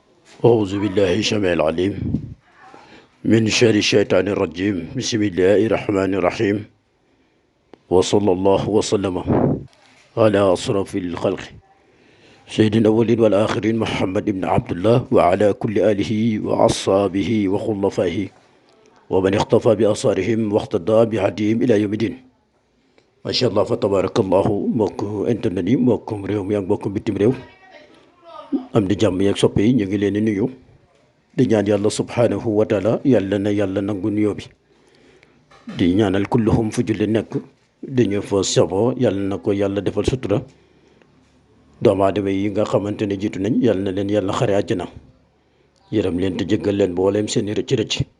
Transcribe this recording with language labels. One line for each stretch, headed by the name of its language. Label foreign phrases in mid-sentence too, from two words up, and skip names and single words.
Arabic: أعوذ بالله السميع العليم من شر الشيطان الرجيم بسم الله الرحمن الرحيم وصلى الله وسلم على أشرف الخلق سيد الأولين والآخرين محمد بن عبد الله وعلى كل آله وأصحابه وخلفائه ومن اختفى بآثارهم واقتدى بهديهم إلى يوم الدين ما شاء الله فتبارك الله
Wolof: mbokk internet yi mbokkum réew mi ak mbokkum bitim réew am di jàmm yeeg soppe yi ñu ngi leen di nuyu di ñaan yàlla
Arabic: سبحانه وتعالى
Wolof: yàlla na yàlla nangu nuyoo bi di ñaanal kulluhum fu julli nekk di ñu fa sabo yàlla na ko yàlla defal sutura doomu aadama yi nga xamante ne jiitu nañ yàlla na leen yàlla xare àjjana yërëm leen te jéggal leen booleem seeni rëcc-rëcc